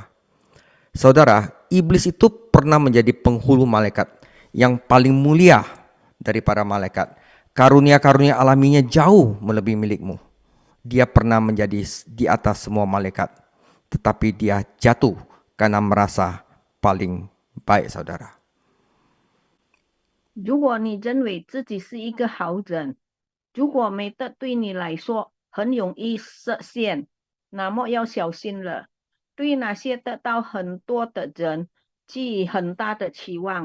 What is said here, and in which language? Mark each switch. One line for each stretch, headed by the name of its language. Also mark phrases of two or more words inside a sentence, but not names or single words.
Indonesian: Saudara, iblis itu pernah menjadi penghulu malaikat yang paling mulia dari para malaikat. Karunia-karunia alaminya jauh melebihi milikmu. Dia pernah menjadi di atas semua malaikat, tetapi dia jatuh karena merasa paling baik, saudara.
Chinese: 如果你认为自己是一个好人，如果美德对你来说很容易实现， 那么要小心了。对那些得到很多的人寄予很大的期望。